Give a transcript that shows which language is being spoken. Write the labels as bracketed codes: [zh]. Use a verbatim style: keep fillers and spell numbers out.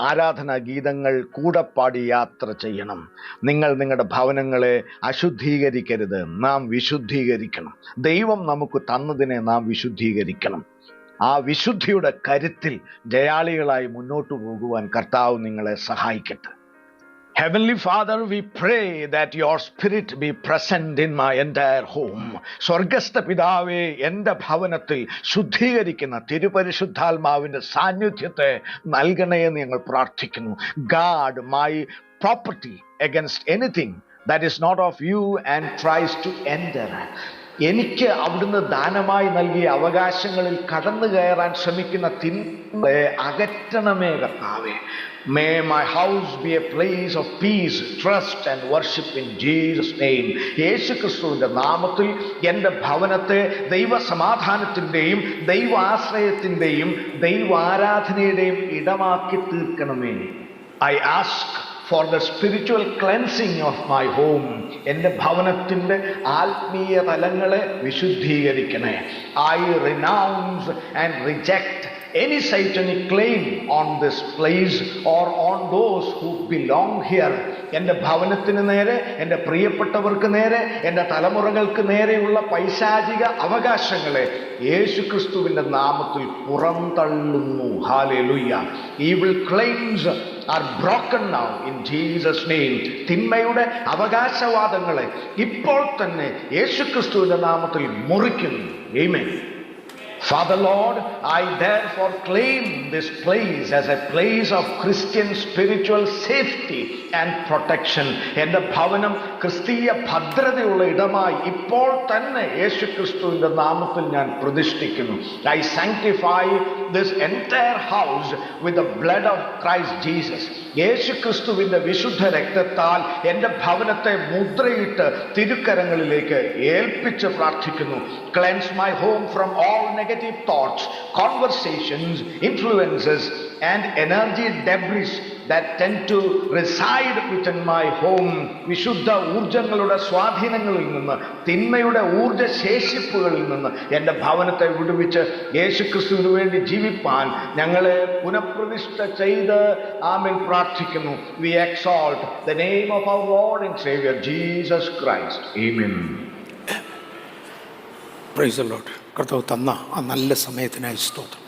[ml] ആരാധനാ ഗീതങ്ങൾ കൂടെപ്പാടി യാത്ര ചെയ്യണം. നിങ്ങൾ നിങ്ങളുടെ ഭവനങ്ങളെ അശുദ്ധീകരിക്കരുത്, നാം വിശുദ്ധീകരിക്കണം. ദൈവം നമുക്ക് തന്നതിനെ നാം വിശുദ്ധീകരിക്കണം. ആ വിശുദ്ധിയുടെ കരുത്തിൽ ജയാളികളായി മുന്നോട്ടു പോകുവാൻ കർത്താവ് നിങ്ങളെ സഹായിക്കട്ടെ. [en] Heavenly Father, we pray that your spirit be present in my entire home. [ml] സ്വർഗസ്ഥ പിതാവേ, എൻ്റെ ഭവനത്തിൽ ശുദ്ധീകരിക്കുന്ന തിരുപരിശുദ്ധാത്മാവിൻ്റെ സാന്നിധ്യത്തെ നൽകണേയെന്ന് ഞങ്ങൾ പ്രാർത്ഥിക്കുന്നു. [en] Guard my property against anything that is not of you and tries to enter. [ml] എനിക്ക് അവിടുന്ന് ദാനമായി നൽകിയ അവകാശങ്ങളിൽ കടന്നു കയറാൻ ശ്രമിക്കുന്ന തിന്മയെ അകറ്റണമേ കർത്താവേ. [en] May my house be a place of peace, trust and worship in Jesus' name. [ml] യേശു ക്രിസ്തുവിൻ്റെ നാമത്തിൽ എൻ്റെ ഭവനത്തെ ദൈവസമാധാനത്തിൻ്റെയും ദൈവാശ്രയത്തിൻ്റെയും ദൈവാരാധനയുടെയും ഇടമാക്കി തീർക്കണമേ. [en] I ask for the spiritual cleansing of my home. [ml] എൻ്റെ ഭവനത്തിൻ്റെ ആത്മീയ തലങ്ങളെ വിശുദ്ധീകരിക്കണേ. [en] I renounce and reject any satanic claim on this place or on those who belong here. [ml] എൻ്റെ ഭവനത്തിന് നേരെ, എൻ്റെ പ്രിയപ്പെട്ടവർക്ക് നേരെ, എൻ്റെ തലമുറകൾക്ക് നേരെയുള്ള പൈശാചിക അവകാശങ്ങളെ യേശുക്രിസ്തുവിൻ്റെ നാമത്തിൽ പുറന്തള്ളുന്നു. Hallelujah. [en] Evil claims are broken now in Jesus' name. [ml] തിന്മയുടെ അവകാശവാദങ്ങളെ ഇപ്പോൾ തന്നെ യേശുക്രിസ്തുവിൻ്റെ നാമത്തിൽ മുറിക്കുന്നു. ആമേൻ. [en] Father Lord, I therefore claim this place as a place of Christian spiritual safety and protection. [ml] എൻ്റെ ഭവനം ക്രിസ്തീയ ഭദ്രതയുള്ള ഇടമായി ഇപ്പോൾ തന്നെ യേശുക്രിസ്തുവിൻ്റെ നാമത്തിൽ ഞാൻ പ്രതിഷ്ഠിക്കുന്നു. [en] I sanctify this entire house with the blood of Christ Jesus. [ml] യേശുക്രിസ്തുവിൻ്റെ വിശുദ്ധ രക്തത്താൽ എൻ്റെ ഭവനത്തെ മുദ്രയിട്ട് തിരുക്കരങ്ങളിലേക്ക് ഏൽപ്പിച്ച് പ്രാർത്ഥിക്കുന്നു. [en] Cleanse my home from all negative thoughts, conversations, influences and energy debris that tend to reside within my home. [ml] വിശുദ്ധ ഊർജ്ജങ്ങളുടെ സ്വാധീനങ്ങളിൽ നിന്ന്, തിന്മയുടെ ഊർജ്ജശേഷിപ്പുകളിൽ നിന്ന് എൻ്റെ ഭവനത്തെ വിടുവിച്ച് യേശുക്രിസ്തുവിന് വേണ്ടി ജീവിപ്പാൻ ഞങ്ങളെ പുനഃപ്രതിഷ്ഠ ചെയ്ത് ആമേൻ പ്രാർത്ഥിക്കുന്നു. [en] We exalt the name of our Lord and Savior Jesus Christ. Amen. Praise the lord. [ml] കർത്താവ് തന്ന ആ നല്ല സമയത്തിനായി സ്തോത്രം.